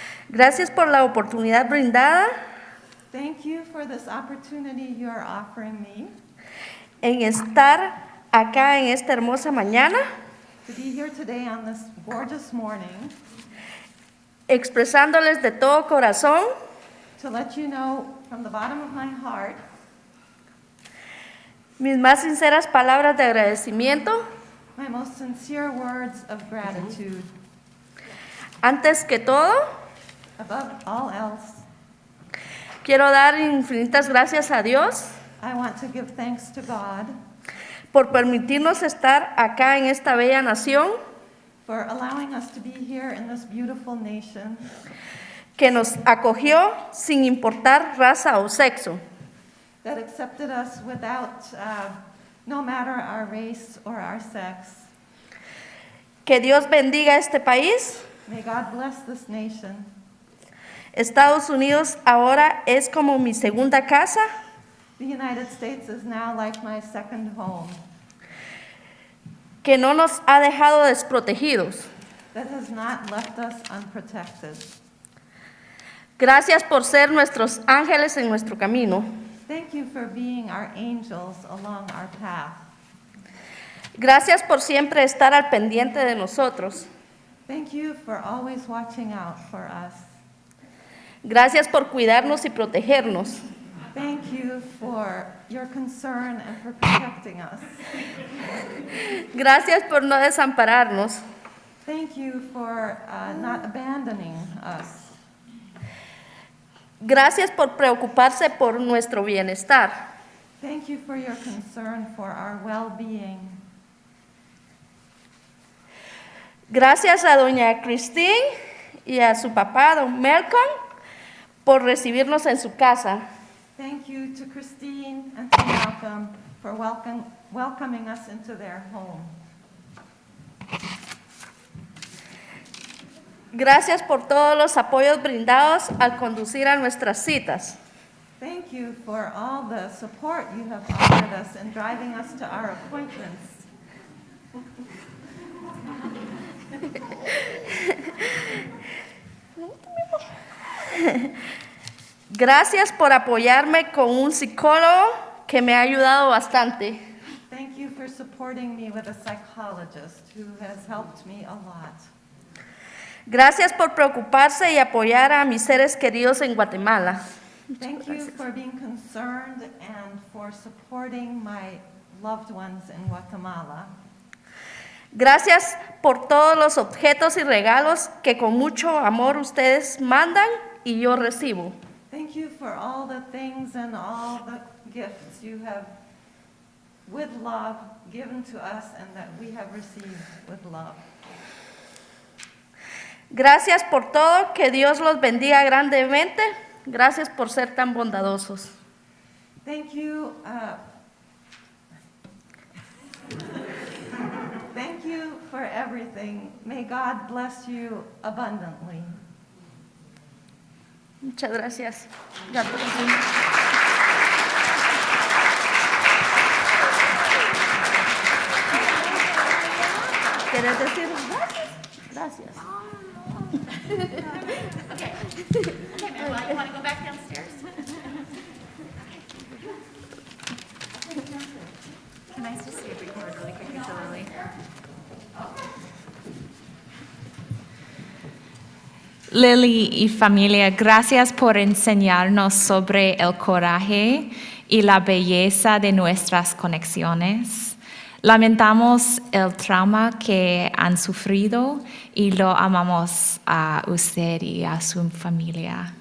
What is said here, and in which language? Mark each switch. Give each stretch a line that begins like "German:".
Spanish: Gracias por la oportunidad brindada
English: Thank you for this opportunity you're offering me
Spanish: en estar acá en esta hermosa mañana,
English: to be here today on this gorgeous morning
Spanish: expresándoles de todo corazón
English: to let you know from the bottom of my heart
Spanish: mis más sinceras palabras de agradecimiento.
English: my most sincere words of gratitude.
Spanish: Antes que todo,
English: Above all else,
Spanish: quiero dar infinitas gracias a Dios
English: I want to give thanks to God
Spanish: por permitirnos estar acá en esta bella nación
English: for allowing us to be here in this beautiful nation
Spanish: que nos acogió sin importar raza o sexo.
English: that accepted us without, no matter our race or our sex.
Spanish: Que Dios bendiga este país.
English: May God bless this nation.
Spanish: Estados Unidos ahora es como mi segunda casa.
English: The United States is now like my second home,
Spanish: Que no nos ha dejado desprotegidos.
English: that has not left us unprotected.
Spanish: Gracias por ser nuestros ángeles en nuestro camino.
English: Thank you for being our angels along our path.
Spanish: Gracias por siempre estar al pendiente de nosotros.
English: Thank you for always watching out for us.
Spanish: Gracias por cuidarnos y protegernos.
English: Thank you for your concern and for protecting us.
Spanish: Gracias por no desampararnos.
English: Thank you for not abandoning us.
Spanish: Gracias por preocuparse por nuestro bienestar.
English: Thank you for your concern for our well-being.
Spanish: Gracias a doña Christine y a su papá, don Malcolm, por recibirnos en su casa.
English: Thank you to Christine and to Malcolm for welcoming us into their home.
Spanish: Gracias por todos los apoyos brindados al conducir a nuestras citas.
English: Thank you for all the support you have offered us in driving us to our appointments.
Spanish: Gracias por apoyarme con un psicólogo que me ha ayudado bastante.
English: Thank you for supporting me with a psychologist who has helped me a lot.
Spanish: Gracias por preocuparse y apoyar a mis seres queridos en Guatemala.
English: Thank you for being concerned and for supporting my loved ones in Guatemala.
Spanish: Gracias por todos los objetos y regalos que con mucho amor ustedes mandan y yo recibo.
English: Thank you for all the things and all the gifts you have, with love, given to us and that we have received with love.
Spanish: Gracias por todo, que Dios los bendiga grandemente. Gracias por ser tan bondadosos.
English: Thank you. Thank you for everything. May God bless you abundantly.
Spanish: Muchas gracias.
English: God bless you.
Spanish: ¿Quieres decir gracias? Gracias.
English: Okay, Manuel, you want to go back downstairs? Can I just say a brief word really quickly to Lily?
Spanish: Lily y familia, gracias por enseñarnos sobre el coraje y la belleza de nuestras conexiones. Lamentamos el trauma que han sufrido y lo amamos a usted y a su familia.